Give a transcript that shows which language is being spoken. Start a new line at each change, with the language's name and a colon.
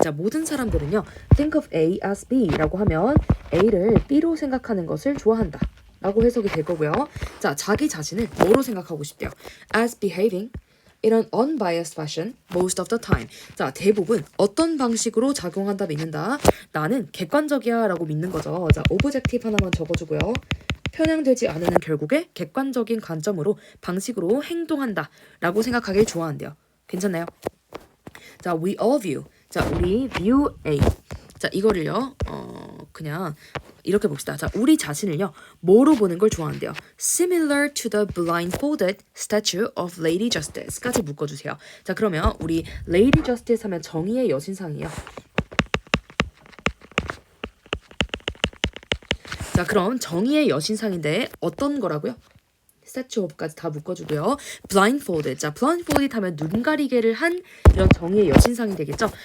Korean: 자, 모든 사람들은요,
English: think of A as B
Korean: 라고 하면 A를 B로 생각하는 것을 좋아한다 라고 해석이 될 거고요. 자, 자기 자신을 뭐로 생각하고 싶대요?
English: As behaving in an unbiased fashion most of the time.
Korean: 자, 대부분 어떤 방식으로 작용한다 믿는다. 나는 객관적이야 라고 믿는 거죠. 자, objective 하나만 적어주고요. 편향되지 않으면 결국에 객관적인 관점으로 방식으로 행동한다 라고 생각하길 좋아한대요. 괜찮나요? 자,
English: we all view.
Korean: 자, 우리 view A. 자, 이거를요, 그냥 이렇게 봅시다. 자, 우리 자신을요, 뭐로 보는 걸 좋아한대요?
English: Similar to the blindfolded statue of Lady Justice
Korean: 까지 묶어주세요. 자, 그러면 우리 Lady Justice 하면 정의의 여신상이에요. 자, 그럼 정의의 여신상인데 어떤 거라고요?
English: statue of
Korean: 까지 다 묶어주고요.
English: blindfolded.
Korean: 자, blindfolded 하면 눈 가리개를 한 이런 정의의 여신상이 되겠죠?